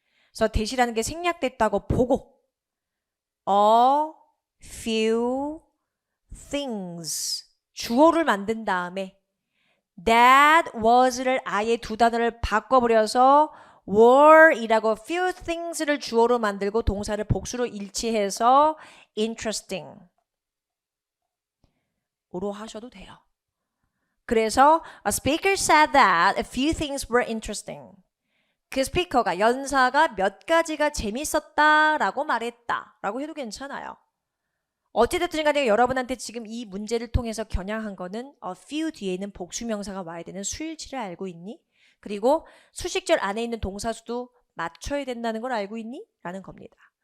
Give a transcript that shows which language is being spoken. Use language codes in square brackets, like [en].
[ko] 그래서 that이라는 게 생략됐다고 보고 a few things 주어를 만든 다음에 that was를 아예 2단어를 바꿔버려서 were 이라고 few things를 주어로 만들고 동사를 복수로 일치해서 interesting 으로 하셔도 돼요. [en] 그래서 a speaker said that a few things were interesting. [ko] 그 스피커가 연사가 몇 가지가 재밌었다 라고 말했다 라고 해도 괜찮아요. 어찌됐든 간에 여러분한테 지금 이 문제를 통해서 겨냥한 거는 a few 뒤에는 복수명사가 와야 되는 수일치를 알고 있니? 그리고 수식절 안에 있는 동사수도 맞춰야 된다는 걸 알고 있니? 라는 겁니다.